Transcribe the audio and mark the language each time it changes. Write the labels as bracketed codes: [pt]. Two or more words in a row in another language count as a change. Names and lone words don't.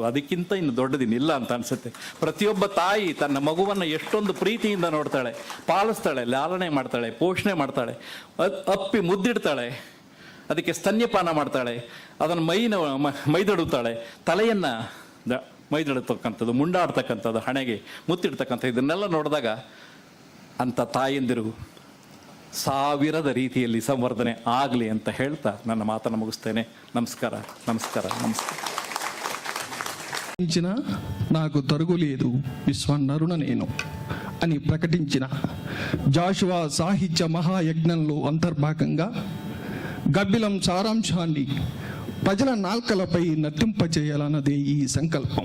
[kn] ಅದಕ್ಕಿಂತ ಇನ್ನು ದೊಡ್ಡದಿನಿಲ್ಲ ಅಂತ ಅನಿಸುತ್ತೆ. ಪ್ರತಿಯೊಬ್ಬ ತಾಯಿ ತನ್ನ ಮಗುವನ್ನು ಎಷ್ಟೊಂದು ಪ್ರೀತಿಯಿಂದ ನೋಡ್ತಾಳೆ, ಪಾಲಿಸ್ತಾಳೆ, ಲಾಲನೆ ಮಾಡ್ತಾಳೆ, ಪೋಷಣೆ ಮಾಡ್ತಾಳೆ, ಅಪ್ಪಿ ಮುದ್ದಿಡ್ತಾಳೆ, ಅದಕ್ಕೆ ಸ್ತನ್ಯಪಾನ ಮಾಡ್ತಾಳೆ, ಅದನ್ನು ಮೈದಡುತ್ತಾಳೆ, ತಲೆಯನ್ನು ಮೈದಡತಕ್ಕಂಥದ್ದು, ಮುಂಡಾಡ್ತಕ್ಕಂಥದ್ದು, ಹಣೆಗೆ ಮುತ್ತಿಡ್ತಕ್ಕಂಥದ್ದು, ಇದನ್ನೆಲ್ಲ ನೋಡಿದಾಗ ಅಂಥ ತಾಯಂದಿರು ಸಾವಿರದ ರೀತಿಯಲ್ಲಿ ಸಂವರ್ಧನೆ ಆಗಲಿ ಅಂತ ಹೇಳ್ತಾ ನನ್ನ ಮಾತನ್ನು ಮುಗಿಸ್ತೇನೆ. [te] నమస్ಕಾರ. నాకు తరుగులేదు విశ్వన్నరుణ నేను అని ప్రకటించిన జాషువా సాహిత్య మహాయజ్ఞంలో అంతర్భాగంగా గబ్బిలం సారాంశాన్ని ప్రజల నాల్కలపై నర్తింపచేయాలన్నదే ఈ సంకల్పం.